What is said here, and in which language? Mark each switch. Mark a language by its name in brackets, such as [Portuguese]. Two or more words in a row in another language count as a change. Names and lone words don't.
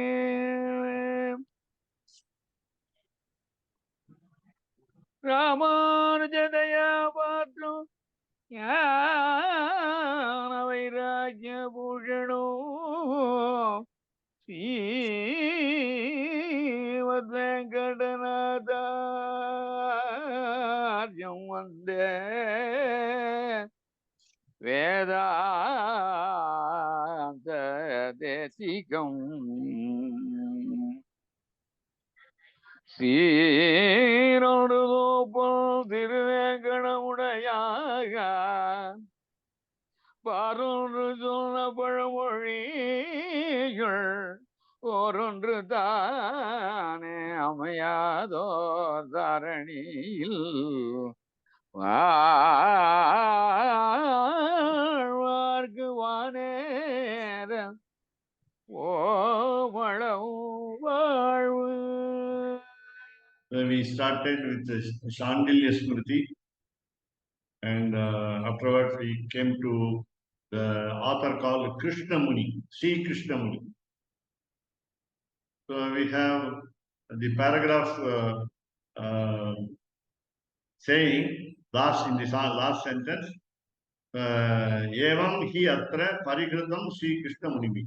[Sanskrit] रामानुजदया पात्रम् ज्ञानवैराग्यभूषणो श्रीमद्वेङ्कटनाथार्यं वन्दे वेदान्तदेशिकम्। [Tamil] சீரோடுதோப்பல் திருவேங்கடமுடையான் பாரொன்று சொன்ன பழமொழிகள் ஓரொன்று தானே அமையாதோ தாரணியில் வாழ்வார்க்கு வானேர ஓமளவும் வாழ்வு. [English] We started with the Shandilya Smriti, and afterwards we came to the author called Krishna Muni, Sri Krishna Muni. So we have the paragraph saying in the last sentence, [Sanskrit] एवं हि अत्र परिकृतम् श्री कृष्ण मुनि.